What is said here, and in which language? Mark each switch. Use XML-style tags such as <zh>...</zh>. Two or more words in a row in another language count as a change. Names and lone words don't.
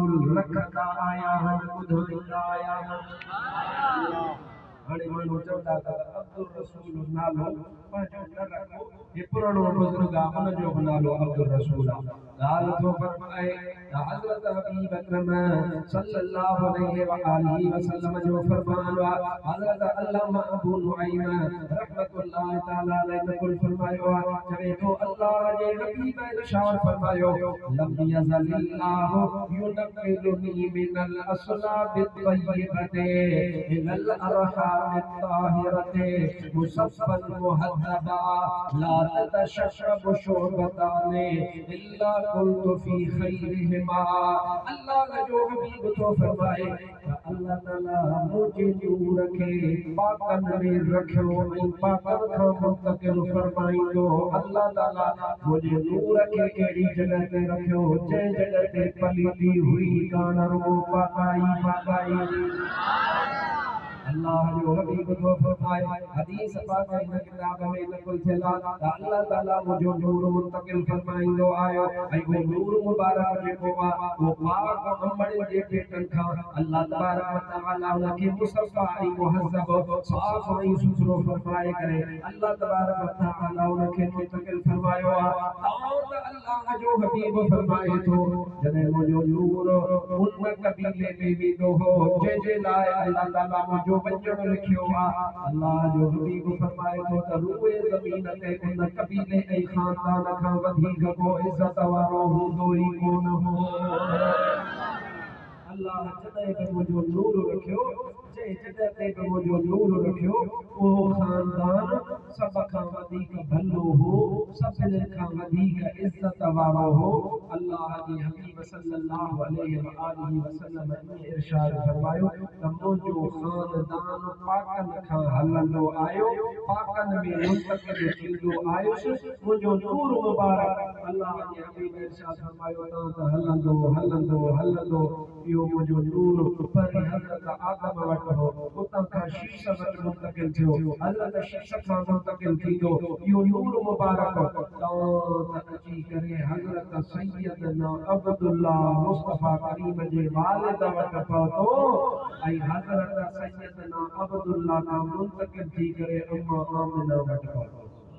<sd>रखंदा आया आहिनि ॿुधाईंदा आया आहिनि हाणे माण्हू चवंदा त अब्दुल रसूल नालो पंहिंजो न रखो हे पुराणो बुज़ुर्ग आहे उनजो बि नालो अब्दुल रसूल आहे ॻाल्हि थो फरमाए त हज़रत हबीब अकरम</sd> <ar>صلى الله عليه وآله وسلم</ar> <sd>जो फरमान आहे हज़रत अल्लामा अबू नुअैम</sd> <ar>رحمة الله تعالى عليه</ar> <sd>नकुल फरमायो आहे चवे थो अल्लाह जे हबीब इरशाद फरमायो</sd> <ar>لم يزل الله ينقلني من الأصلاب الطيبة إلى الأرحام الطاهرة مصفى مهذبا لا تتشعب شعبتان إلا كنت في</ar> <sd>खैरिहिमा अल्लाह जो हबीब तो फरमाए अल्लाह ताला मुझे नूर के पाकन में रखियो ऐं पाकन खां मुंतकिल फरमाईंदो अल्लाह ताला मुझे नूर के कहिड़ी जगह ते रखियो जंहिं जगह ते पलीती हुई कान रुगो पाकाई अल्लाह जो हबीब तो फरमाए हदीस पाक इन किताब में नकुल थियला त अल्लाह ताला मुझो नूर मुंतकिल फरमाईंदो आयो ऐं वो नूर मुबारक जेको आहे वो पाक अमड़ जे पेटन खां</sd> <ar>الله تبارك وتعالى</ar> <sd>उनखे मुसफ़ा ऐं मुहज़्ज़ब साफ़ ऐं सुथरो फरमाए करे</sd> <ar>الله تبارك وتعالى</ar> <sd>उनखे मुंतकिल फरमायो आहे त अल्लाह जो हबीब फरमाए थो जॾहिं मुझो नूर उन कबीले में वेंदो हो जंहिंजे लाइ अल्लाह ताला मुझो बचण लिखियो आहे अल्लाह जो हबीब फरमाए थो त रूए ज़मीन ते उन कबीले ऐं ख़ानदान खां वधीक को इज़त वारो हूंदो ई कोन हो अल्लाह जॾहिं बि मुझो नूर रखियो जंहिं जॻह ते बि मुझो नूर रखियो उहो ख़ानदान सभ खां वधीक भलो हो सभिनी खां वधीक इज़त वारो हो अल्लाह जे हबीब</sd> <ar>صلى الله عليه وآله وسلم</ar> <sd>ने इरशाद फरमायो त मुझो ख़ानदान पाकन खां हलंदो आयो पाकन में मुंतकिल थींदो आयुसि मुझो नूर मुबारक अल्लाह जे हबीब इरशाद फरमायो त हलंदो हलंदो हलंदो इहो मुझो नूर पर हज़रत आदम वटि हो उतां खां शीश वटि मुंतकिल थियो हज़रत शीश खां मुंतकिल थींदो इहो नूर मुबारक त अची करे हज़रत सैयदना अब्दुल्ला मुस्तफा करीम जे वालिद वटि पहुतो ऐं हज़रत सैयदना अब्दुल्ला खां मुंतकिल थी करे अम्मा आमिना वटि पहुतो</sd>